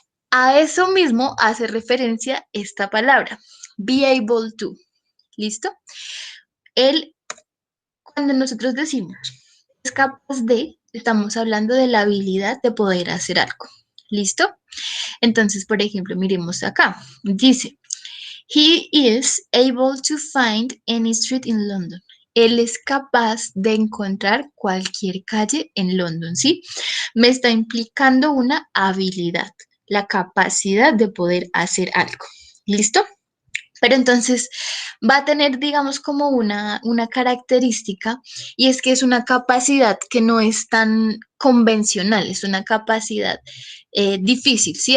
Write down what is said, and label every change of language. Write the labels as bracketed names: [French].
[Spanish] A eso mismo hace referencia esta palabra, [English] be able to. [Spanish] ¿Listo? Cuando nosotros decimos es capaz de, estamos hablando de la habilidad de poder hacer algo. ¿Listo? Entonces, por ejemplo, miremos acá. [English] Dice, he is able to find any street in London. [Spanish] Él es capaz de encontrar cualquier calle en London, ¿sí? Me está implicando una habilidad, la capacidad de poder hacer algo. ¿Listo? Pero entonces va a tener, digamos, como una característica, y es que es una capacidad que no es tan convencional, es una capacidad difícil, ¿sí?